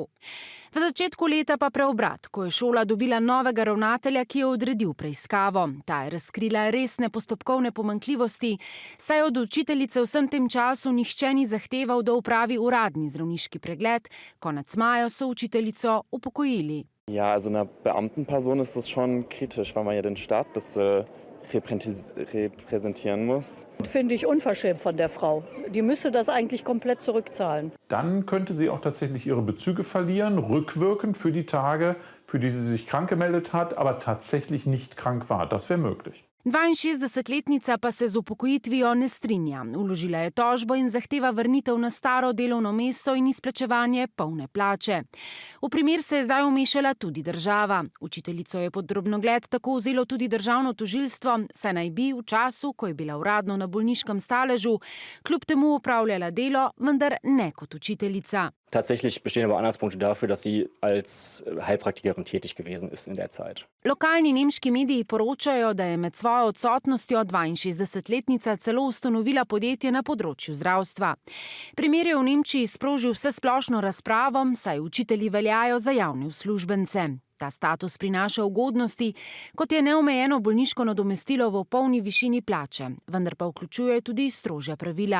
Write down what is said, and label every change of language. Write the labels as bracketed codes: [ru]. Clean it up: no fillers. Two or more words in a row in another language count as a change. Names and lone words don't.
[sl] V začetku leta pa preobrat, ko je šola dobila novega ravnatelja, ki je odredil preiskavo. Ta je razkrila resne postopkovne pomanjkljivosti, saj od učiteljice vsem tem času nihče ni zahteval, da opravi uradni zdravniški pregled. Konec maja so učiteljico upokojili. [de] Ja, also einer Beamtenperson ist es schon kritisch, weil man ja den Staat repräsentieren muss. Finde ich unverschämt von der Frau. Die müsste das eigentlich komplett zurückzahlen. Dann könnte sie auch tatsächlich ihre Bezüge verlieren, rückwirkend für die Tage, für die sie sich krank gemeldet hat, aber tatsächlich nicht krank war. Das wäre möglich. [sl] 62-letnica pa se z upokojitvijo ne strinja. Vložila je tožbo in zahteva vrnitev na staro delovno mesto in izplačevanje polne plače. V primer se je zdaj vmešala tudi država. Učiteljico je pod drobnogled tako vzelo tudi državno tožilstvo, saj naj bi v času, ko je bila uradno na bolniškem staležu, kljub temu opravljala delo, vendar ne kot učiteljica. [de] Tatsächlich bestehen aber Anhaltspunkte dafür, dass sie als Heilpraktikerin tätig gewesen ist in der Zeit. [sl] Lokalni nemški mediji poročajo, da je med svojo odsotnostjo 62-letnica celo ustanovila podjetje na področju zdravstva. Primer je v Nemčiji sprožil vsesplošno razpravo, saj učitelji veljajo za javne uslužbence. Ta status prinaša ugodnosti, kot je neomejeno bolniško nadomestilo v polni višini plače, vendar pa vključuje tudi strožja pravila.